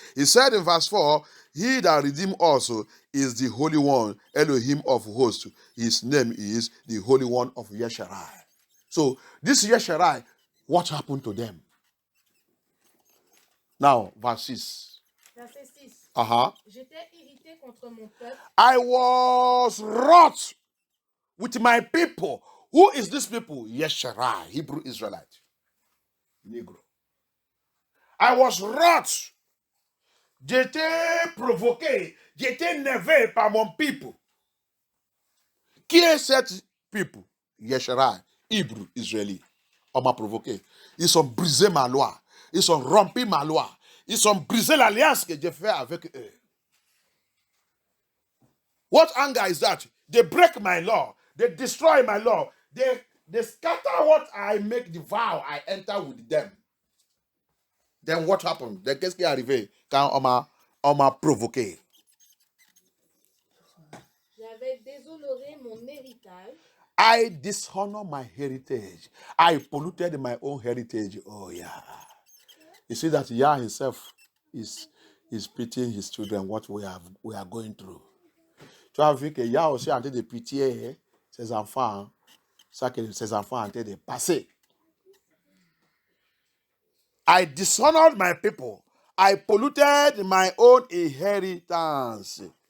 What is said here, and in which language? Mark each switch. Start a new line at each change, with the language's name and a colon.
English: He said in verse 4, he that redeemed us is the Holy One, Elohim of hosts. His name is the Holy One of Yesharai. So, this Yesharai, what happened to them? Now, verse 6.
French: Verset 6. J'étais irrité contre mon peuple.
English: I was wroth with my people. Who is this people? Yesharai, Hebrew Israelite. Negro. I was wroth
French: J'étais provoqué, j'étais énervé par mon people. Qui est cette people? Yesharai, Hébreu, Israélite. On m'a provoqué. Ils ont brisé ma loi. Ils ont rompu ma loi. Ils ont brisé l'alliance que j'ai faite avec eux.
English: What anger is that? They break my law. They destroy my law. They scatter what I make the vow I enter with them. Then what happened?
French: Then qu'est-ce qui est arrivé quand on m'a provoqué? J'avais déshonoré mon héritage.
English: I dishonor my heritage. I polluted my own heritage. Oh yeah. You see that Yah himself is pitying his children, what we are going through.
French: Tu as vu que Yah aussi est en train de pitié ses enfants, ça que ses enfants sont en train de passer.
English: I dishonored my people. I polluted my own inheritance.